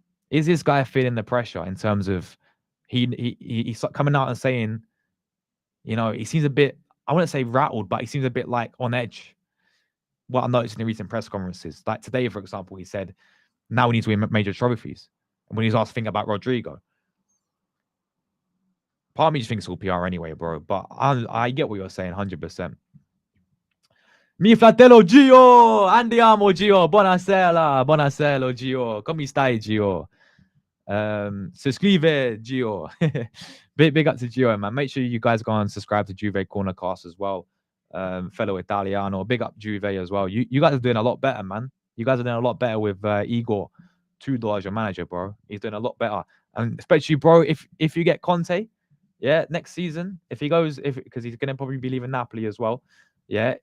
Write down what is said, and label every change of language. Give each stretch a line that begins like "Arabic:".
English: Is this guy feeling the pressure in terms of he's coming out and saying, he seems a bit, I wouldn't say rattled, but he seems a bit like on edge. What I noticed in the recent press conferences, like today, for example, he said, now we need to win major trophies. And when he's asked to think about Rodrygo, part of me just thinks it's all PR anyway, bro. But I get what you're saying, 100%.
Italian: Mi fratello Gio, andiamo Gio, buonasera, buonasera Gio, come stai Gio?
English: Subscribe Gio. big up to Gio, man. Make sure you guys go and subscribe to Juve Cornercast as well. Fellow Italiano, big up Juve as well. You guys are doing a lot better, man. You guys are doing a lot better with Igor Tudor as your manager, bro. He's doing a lot better, and especially, bro, if you get Conte, yeah, next season, if he goes, because he's gonna probably be leaving Napoli as well, yeah.